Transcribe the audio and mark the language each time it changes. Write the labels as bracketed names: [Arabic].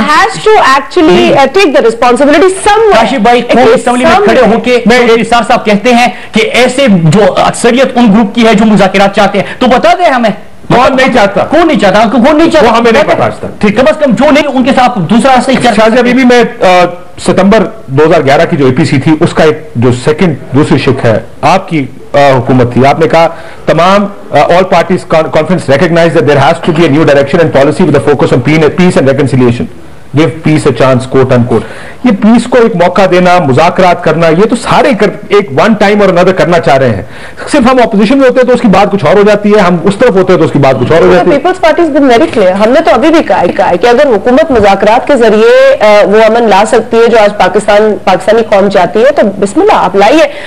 [English] Has to actually take the responsibility somewhere. [Urdu] Kashif بھائی قومی assembly میں کھڑے ہو کے نثار صاحب کہتے ہیں کہ ایسے جو اکثریت ان گروپ کی ہے جو مذاکرات چاہتے ہیں, تو بتا دیں ہمیں کون نہیں چاہتا, کون نہیں چاہتا, کون نہیں چاہتا, وہ ہمیں نہیں پتا. ٹھیک, کم از کم جو نہیں ان کے ساتھ دوسرا راستہ. شاہ جی ابھی میں ستمبر 2011 کی جو اے پی سی تھی اس کا ایک جو دوسری شق ہے آپ کی حکومت تھی. آپ نے کہا تمام [English] all parties conference recognize that there has to be a new direction and policy with a focus on peace and reconciliation. Give peace a chance, quote unquote. [Urdu] یہ پیس کو ایک موقع دینا, مذاکرات کرنا, یہ تو سارے ایک ون ٹائم اور another کرنا چاہ رہے ہیں. صرف ہم اپوزیشن میں ہوتے ہیں تو اس کی بات کچھ اور ہو جاتی ہے, ہم اس طرف ہوتے ہیں تو اس کی بات کچھ اور ہو جاتی ہے. [English] Peoples Party is been very clear. [Urdu] ہم نے تو ابھی بھی کہا ہے کہ اگر حکومت مذاکرات کے ذریعے وہ امن لا سکتی ہے جو آج پاکستانی قوم چاہتی ہے تو بسم اللہ آپ لائیے.